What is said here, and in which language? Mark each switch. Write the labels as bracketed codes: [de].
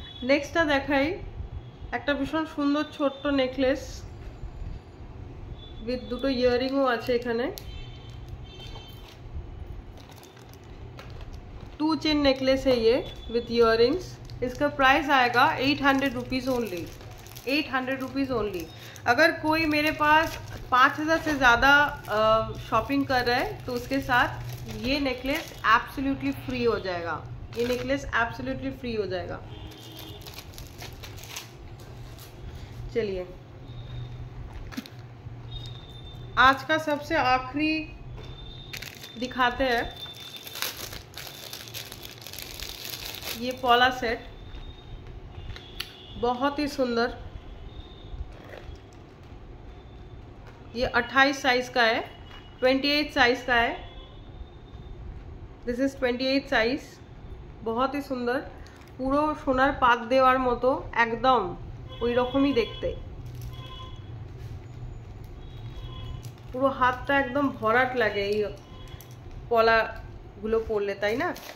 [bn] নেক্সটটা দেখাই একটা ভীষণ সুন্দর ছোট্ট নেকলেস উইথ দুটো ইয়াররিংও আছে এখানে, [hi] 2 चेन नेकलेस है ये विथ इयररिंग्स। इसका प्राइस आएगा 800 रुपीज़ ओनली, 800 रुपीज़ ओनली। अगर कोई मेरे पास 5000 से ज़्यादा शॉपिंग कर रहा है तो उसके साथ ये नेकलेस एब्सोल्युटली फ्री हो जाएगा, ये नेकलेस एब्सोल्युटली फ्री हो जाएगा। चलिए आज का सबसे आखिरी दिखाते हैं, ये पॉला सेट, बहुत ही सुंदर। ये 28 साइज का है, 28 साइज का है, [en] This is 28 size. [hi] बहुत ही सुंदर, [bn] পুরো সোনার পাত দেওয়ার মতো, একদম ওই রকমই দেখতে, পুরো হাতটা একদম ভরাট লাগে এই পলাগুলো পরলে, তাই না?